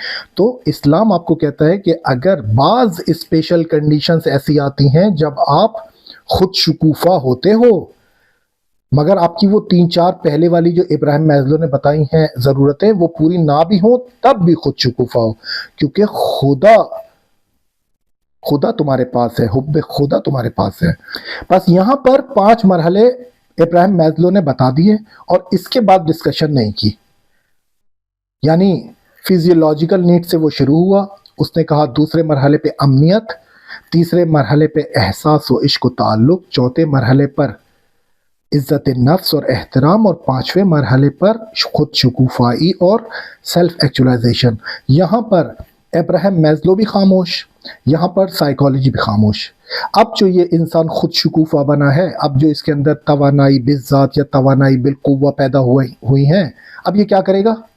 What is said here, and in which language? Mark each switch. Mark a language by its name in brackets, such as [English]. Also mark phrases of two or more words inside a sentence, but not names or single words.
[Urdu] تو اسلام آپ کو کہتا ہے کہ اگر بعض [English] special conditions [Urdu] ایسی آتی ہیں جب آپ خود شکوفا ہوتے ہو، مگر آپ کی وہ 3-4 پہلے والی جو ابراہیم میزلو نے بتائی ہیں ضرورتیں وہ پوری نہ بھی ہوں، تب بھی خود شکوفا ہو، کیونکہ خدا تمہارے پاس ہے، حب خدا تمہارے پاس ہے۔ بس یہاں پر 5 مرحلے ابراہیم میزلو نے بتا دیے اور اس کے بعد ڈسکشن نہیں کی۔ یعنی [English] physiological need [Urdu] سے وہ شروع ہوا، اس نے کہا دوسرے مرحلے پہ امنیت، تیسرے مرحلے پہ احساس و عشق و تعلق، چوتھے مرحلے پر عزت نفس اور احترام، اور 5ویں مرحلے پر خود شکوفائی اور [English] self actualization. [Urdu] یہاں پر ابراہیم میزلو بھی خاموش، یہاں پر سائیکالوجی بھی خاموش۔ اب جو یہ انسان خود شکوفا بنا ہے، اب جو اس کے اندر توانائی بالذات یا توانائی بالقوہ پیدا ہوئی ہیں، اب یہ کیا کرے گا؟